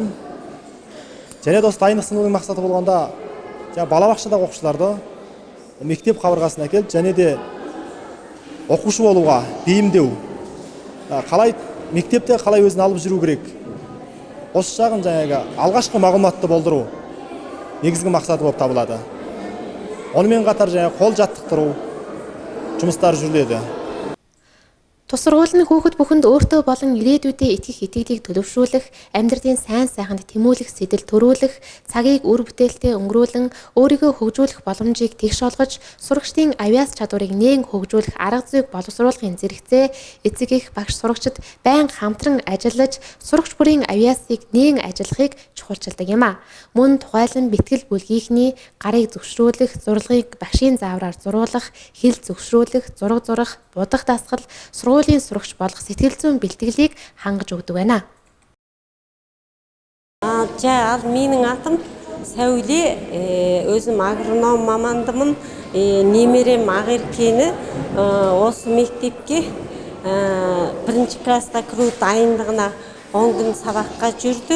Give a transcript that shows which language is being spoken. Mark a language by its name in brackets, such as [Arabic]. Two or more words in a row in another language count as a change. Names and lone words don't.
[Kazakh] Және де осы дайындық сыныбының мақсаты болғанда, балабақшадағы оқушыларды мектеп қабырғасына әкеліп, және де оқушы болуға бейімдеу. Қалай мектепте қалай өзін алып жүру керек. Осы жағын алғашқы мағлұматты болдыру негізгі мақсаты болып табылады. Онымен қатар қол жаттықтыру жұмыстар жүріледі. [Mongolian] Тус сургууль нь хүүхэд бүхэнд өөртөө болон ирээдүйдээ итгэх итгэлийг төлөвшүүлэх, амьдралын сайн сайханд тэмүүлэх, сэтэл төрүүлэх, цагийг үр бүтээлтэй өнгөрүүлэн өөрийгөө хөгжүүлэх боломжийг тэгш олгож, сурагчдын авяас чадварыг нээн хөгжүүлэх арга зүйг боловсруулахын зэрэгцээ эцэг эх багш сурагчид байнга хамтран ажиллаж, сурагч бүрийн авяасыг нээн ажиллахыг чухалчилдаг юм а. Мөн тухайлан бэлтгэл бүлгийнхний гарыг зөвшрүүлэх, зурлагыг багшийн заавраар зуруулах, хэл зөвшрүүлэх, зураг зурах, будах дасгал, сургуулийн сурагч болох сэтгэл зүйн бэлтгэлийг хангаж өгдөг байна. [Kazakh] Ал менің атым Сәуле, өзім агроном мамандымын. Немерем Ақеркені осы мектепке бірінші класста кіру дайындығына 10 күн сабаққа жүрді.